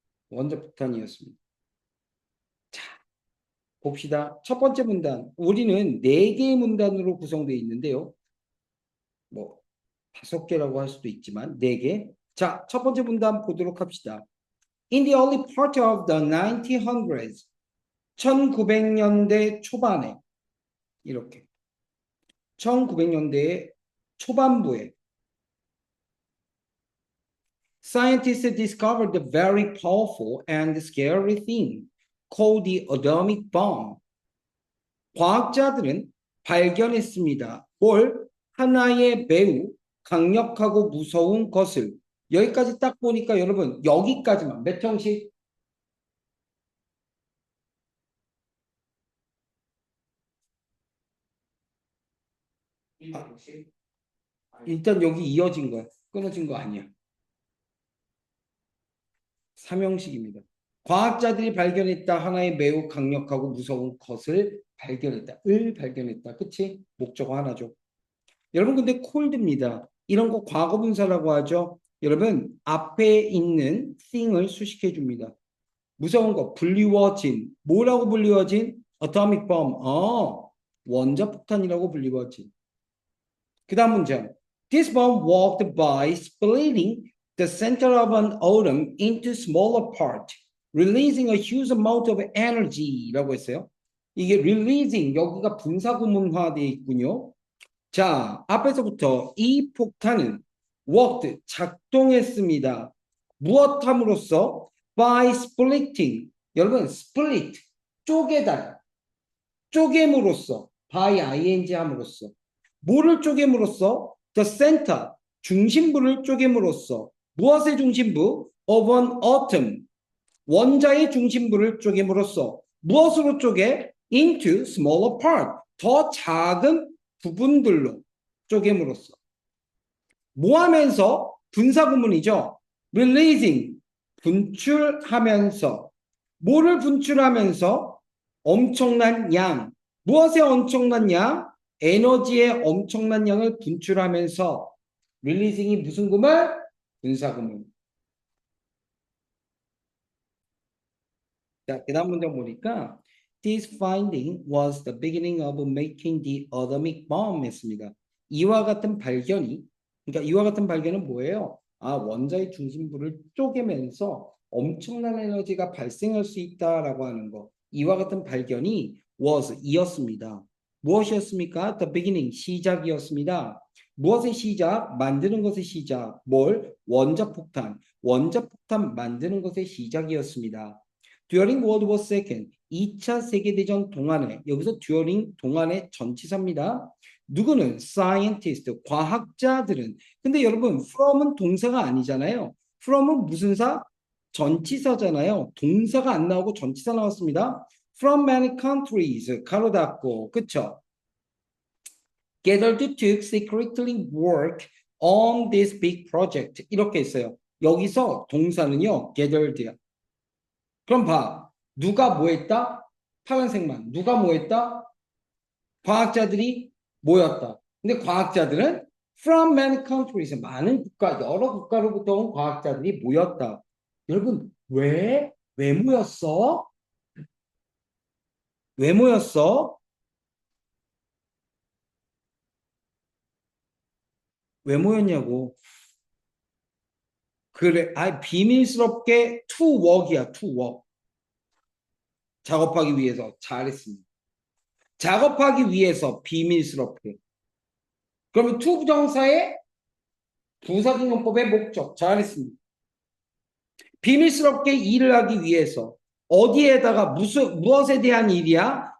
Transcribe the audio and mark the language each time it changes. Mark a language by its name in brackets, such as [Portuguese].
[Korean] 원자폭탄이었습니다. 자, 봅시다. 첫 번째 문단. 우리는 4개의 문단으로 구성되어 있는데요. 뭐 5개라고 할 수도 있지만 4개. 자, 첫 번째 문단 보도록 합시다. [English] In the early part of the 1900s, [Korean] 1900년대 초반에 이렇게 1900년대 초반부에 [English] scientists discovered the very powerful and scary thing called the atomic bomb. [Korean] 과학자들은 발견했습니다. 뭘? 하나의 매우 강력하고 무서운 것을. 여기까지 딱 보니까 여러분 여기까지만 몇 형식? 일단 여기 이어진 거야. 끊어진 거 아니야. 3형식입니다. 과학자들이 발견했다. 하나의 매우 강력하고 무서운 것을 발견했다. 을 발견했다. 그치? 목적어 하나죠. 여러분 근데 콜드입니다. 이런 거 과거분사라고 하죠. 여러분 앞에 있는 thing을 수식해 줍니다. 무서운 거 불리워진. 뭐라고 불리워진? Atomic bomb. 원자폭탄이라고 불리워진. 그 다음 문장. [English] This bomb worked by splitting the center of an atom into smaller parts, releasing a huge amount of energy라고 [Korean] 했어요. 이게 releasing, 여기가 분사구문화되어 있군요. 자, 앞에서부터 이 폭탄은 worked, 작동했습니다. 무엇 함으로써? [English] By splitting. [Korean] 여러분, split, 쪼개다. 쪼개므로써. by ing 함으로써. 뭐를 쪼개므로써? [English] The center, [Korean] 중심부를 쪼개므로써. 무엇의 중심부? [English] Of an atom. [Korean] 원자의 중심부를 쪼개므로써. 무엇으로 쪼개? [English] Into smaller part. [Korean] 더 작은 부분들로 쪼개므로써. 뭐 하면서? 분사구문이죠. Releasing, 분출하면서. 뭐를 분출하면서? 엄청난 양. 무엇의 엄청난 양? 에너지의 엄청난 양을 분출하면서. Releasing이 무슨 구문? 분사구문. 자, 그 다음 문장 보니까 [English] This finding was the beginning of making the atomic bomb [Korean] 했습니다. 이와 같은 발견이, 그러니까 이와 같은 발견은 뭐예요? 원자의 중심부를 쪼개면서 엄청난 에너지가 발생할 수 있다라고 하는 거. 이와 같은 발견이 was 이었습니다. 무엇이었습니까? [English] The beginning, [Korean] 시작이었습니다. 무엇의 시작? 만드는 것의 시작. 뭘? 원자폭탄. 원자폭탄 만드는 것의 시작이었습니다. [English] During World War II, [Korean] 2차 세계대전 동안에, 여기서 during 동안의 전치사입니다. 누구는? Scientist, 과학자들은. 근데 여러분, from은 동사가 아니잖아요. from은 무슨 사? 전치사잖아요. 동사가 안 나오고 전치사 나왔습니다. [English] From many countries, [Korean] 가로 닫고, 그쵸? [English] Gathered to secretly work on this big project. [Korean] 이렇게 있어요. 여기서 동사는요, gathered야. 그럼 봐. 누가 뭐 했다? 파란색만. 누가 뭐 했다? 과학자들이 모였다. 근데 과학자들은 [English] from many countries, [Korean] 많은 국가, 여러 국가로부터 온 과학자들이 모였다. 여러분, 왜 모였어? 왜 모였어? 왜 모였냐고. 그래, 비밀스럽게 [English] to work [Korean] 이야, to work. 작업하기 위해서. 잘했습니다. 작업하기 위해서 비밀스럽게. 그러면 to 부정사의 부사등용법의 목적. 잘했습니다. 비밀스럽게 일을 하기 위해서 어디에다가 무엇에 대한 일이야?